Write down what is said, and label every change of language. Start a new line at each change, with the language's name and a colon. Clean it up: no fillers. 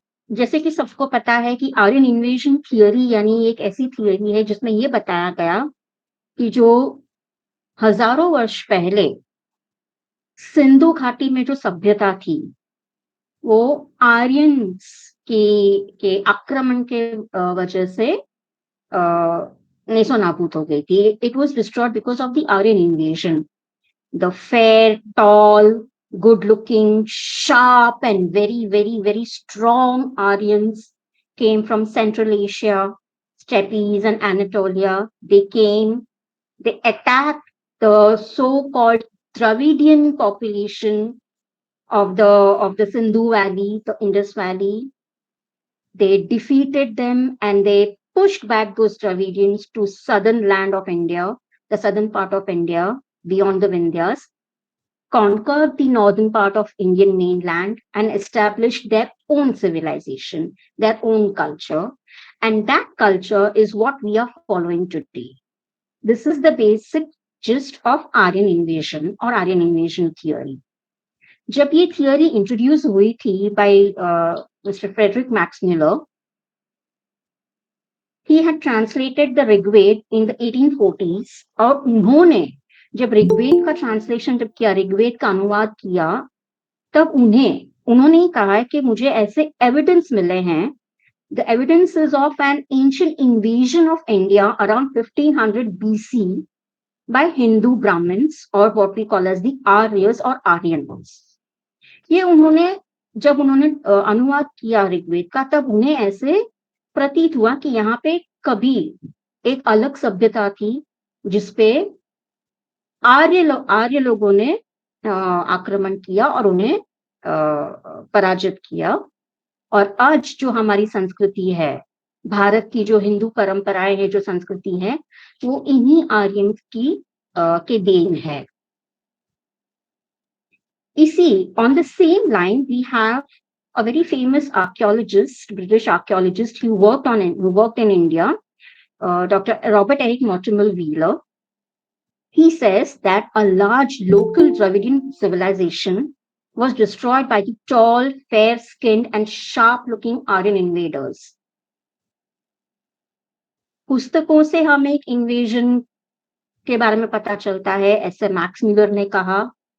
Hindi: जैसे कि सबको पता है कि आर्यन इन्वेजन थियोरी यानी एक ऐसी थियोरी है जिसमें ये बताया गया कि जो हजारों वर्ष पहले सिंधु घाटी में जो सभ्यता थी, वो आर्यंस के आक्रमण के वजह से नेस्तनाबूद हो गई थी।
English: It was destroyed because of the Aryan invasion. The fair, tall, good looking, sharp, and very, very, very strong Aryans came from Central Asia, steppes, and Anatolia. They attacked the so called Dravidian population of the Sindhu Valley, the Indus Valley. They defeated them and they pushed back those Dravidians to southern land of India, the southern part of India, beyond the Vindhyas, conquered the northern part of Indian mainland and established their own civilization, their own culture. And that culture is what we are following today. This is the basic gist of Aryan invasion or Aryan invasion theory.
Hindi: जब ये theory introduce हुई थी bye mister Frederick max Miller,
English: he had translated the Rigveda in the 1840s,
Hindi: और उन्होंने जब ऋग्वेद का translation जब किया, ऋग्वेद का अनुवाद किया, तब उन्होंने ही कहा है कि मुझे ऐसे एविडेंस मिले हैं.
English: The evidence is of an ancient invasion of India around 1500 BC by Hindu Brahmins or what we call as the Aryas or Aryans.
Hindi: ये जब उन्होंने अनुवाद किया ऋग्वेद का, तब उन्हें ऐसे प्रतीत हुआ कि यहाँ पे कभी एक अलग सभ्यता थी जिसपे आर्य लोगों ने आक्रमण किया और उन्हें पराजित किया. और आज जो हमारी संस्कृति है, भारत की जो हिंदू परंपराएं है, जो संस्कृति है, वो इन्हीं आर्यंस की के देन है.
English: On the same line, we have a very famous archaeologist, British archaeologist who worked in India, Dr. Robert Eric Mortimer Wheeler. He says that a large local Dravidian civilization was destroyed by the tall, fair-skinned, and sharp-looking Aryan invaders.
Hindi: पुस्तकों से हमें एक invasion के बारे में पता चलता है, ऐसे मैक्स मिलर ने कहा.